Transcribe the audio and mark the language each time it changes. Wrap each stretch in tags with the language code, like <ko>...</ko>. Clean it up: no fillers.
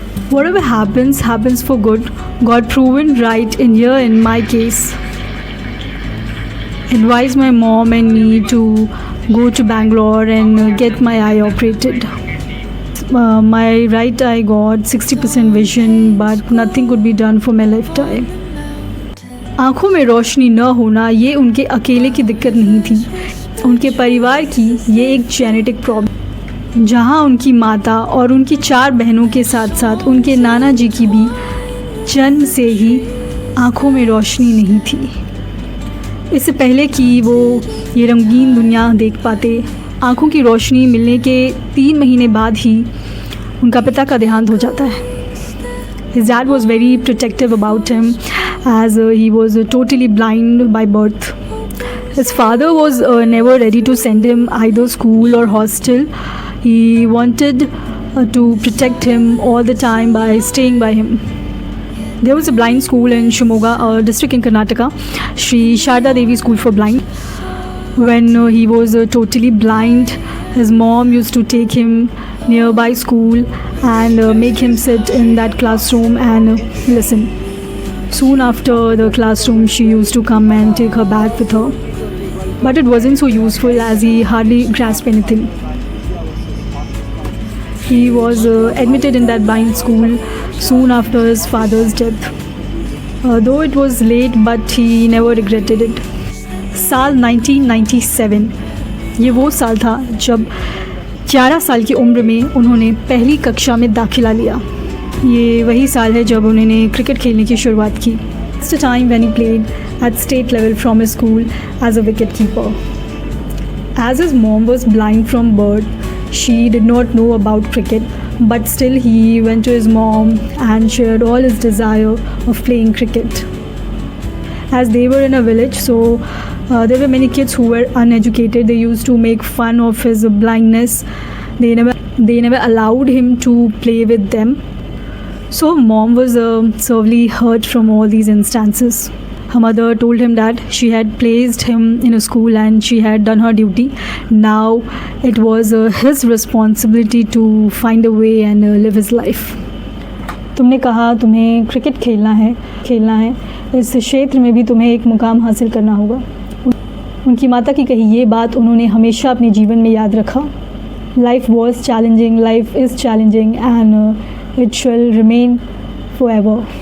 <en>Whatever happens, happens for good. Got proven right in my case. Advised my mom and me to go to Bangalore and get my eye operated. My right eye got 60% vision, but nothing could be done for my left eye.</en> <hi>आँखों में रोशनी न होना ये उनके अकेले की दिक्कत नहीं थी. उनके परिवार की ये एक जेनेटिक प्रॉब्लम, जहाँ उनकी माता और उनकी 4 बहनों के साथ साथ उनके नाना जी की भी जन्म से ही आँखों में रोशनी नहीं थी. इससे पहले कि वो ये रंगीन दुनिया देख पाते, आँखों की रोशनी मिलने के 3 महीने बाद ही उनका पिता का देहांत हो जाता है.</hi> <en>His dad was very protective about him as he was totally blind by birth. His father was never ready to send him either school or hostel. He wanted to protect him all the time by staying by him. There was a blind school in Shimoga district in Karnataka, Sri Sharda Devi School for Blind. When he was totally blind, his mom used to take him nearby school and make him sit in that classroom and listen. Soon after the classroom, she used to come and take her bag with her. But it wasn't so useful as he hardly grasped anything. He was admitted in that blind school soon after his father's death. Though it was late, but he never regretted it.</en> <hi>साल 1997 ये वो साल था जब 11 साल की उम्र में उन्होंने पहली कक्षा में दाखिला लिया. ये वही साल है जब उन्होंने क्रिकेट खेलने की शुरुआत की.</hi> <en>It's the time when he played at state level from his school as a wicket keeper. As his mom was blind from birth, she did not know about cricket, but still he went to his mom and shared all his desire of playing cricket. As they were in a village, so there were many kids who were uneducated. They used to make fun of his blindness. They never allowed him to play with them. So mom was severely hurt from all these instances. Her mother told him that she had placed him in a school and she had done her duty. Now it was his responsibility to find a way and live his life.</en> <hi>तुमने कहा तुम्हें cricket खेलना है, इस क्षेत्र में भी तुम्हें एक मुकाम हासिल करना होगा. उनकी माता की कही ये बात उन्होंने हमेशा अपने जीवन में याद रखा.</hi> <en>Life was challenging, life is challenging and it shall remain forever.</en>